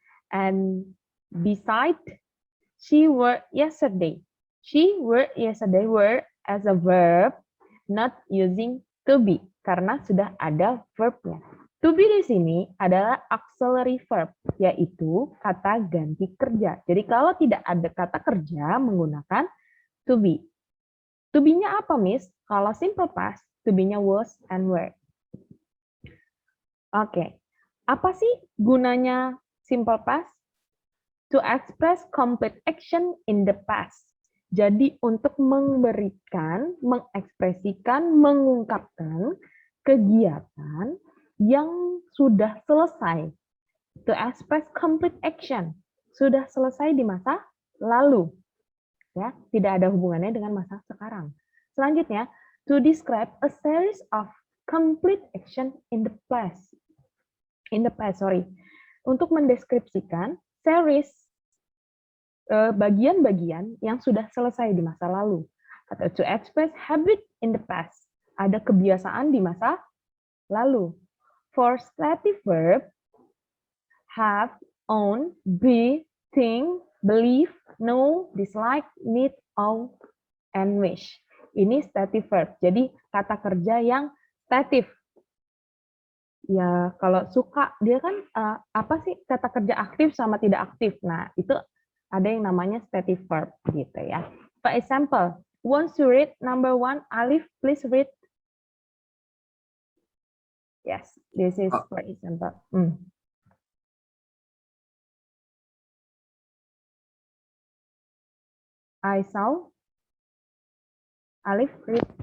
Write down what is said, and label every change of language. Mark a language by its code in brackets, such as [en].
[en] And beside, she worked yesterday. She worked yesterday were as a verb, not using to be, [id] karena sudah ada verbnya. To be di sini adalah auxiliary verb, yaitu kata ganti kerja. Jadi kalau tidak ada kata kerja, menggunakan to be. To be-nya apa, Miss? Kalau simple past, to be-nya [en] was and were. [id] Oke. Apa sih gunanya simple past? [en] To express complete action in the past. [id] Jadi untuk memberikan, mengekspresikan, mengungkapkan kegiatan yang sudah selesai. [en] To express complete action. [id] Sudah selesai di masa lalu. Ya, tidak ada hubungannya dengan masa sekarang. Selanjutnya, [en] to describe a series of complete action in the past. [id] Untuk mendeskripsikan series bagian-bagian yang sudah selesai di masa lalu. [en] Atau to express habit in the past. [id] Ada kebiasaan di masa lalu. [en] For stative verb, have, own, be, think, believe, know, dislike, need, own, and wish. [id] Ini stative verb. Jadi kata kerja yang statif. Ya, kalau suka, dia kan apa sih kata kerja aktif sama tidak aktif. Nah, itu ada yang namanya stative verb gitu ya. [en] For example, want to read number 1, Alif, please read. Yes, this is for example. I saw. Alif, read.